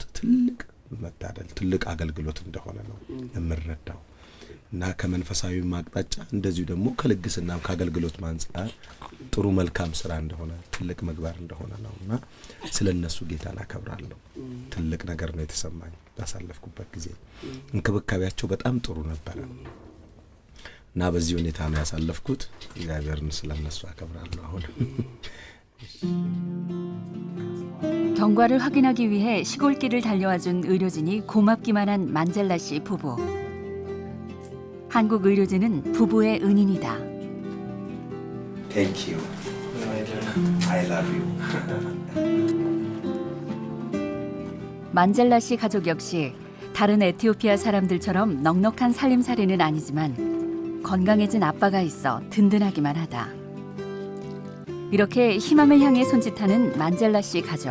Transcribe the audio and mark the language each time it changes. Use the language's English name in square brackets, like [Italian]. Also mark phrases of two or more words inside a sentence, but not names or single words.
[Amharic] ትልቅ መታደል ትልቅ አገልግሎት እንደሆነ ነው የምረዳው እና ከመንፈሳዊ ማቅጣጫ እንደዚሁ ደግሞ ከልግስናም ከአገልግሎት ማንጻር ጥሩ መልካም ስራ እንደሆነ ትልቅ ምግባር እንደሆነ ነውና ስለነሱ ጌታን አከብራለሁ። ትልቅ ነገር ነው የተሰማኝ ባሳለፍኩበት ጊዜ። እንክብካቤያቸው በጣም ጥሩ ነበር እና በዚህ ሁኔታ ነው ያሳለፍኩት። እግዚአብሔርን ስለነሱ አከብራለሁ። አሁን [Korean] 경과를 확인하기 위해 시골길을 달려와준 의료진이 고맙기만 한 만젤라 씨 부부. 한국 의료진은 부부의 은인이다. [English] Thank you. I love you. [Korean] 만젤라 씨 가족 역시 다른 에티오피아 사람들처럼 넉넉한 살림살이는 아니지만 건강해진 아빠가 있어 든든하기만 하다. 이렇게 희망을 향해 손짓하는 만젤라 씨 가족.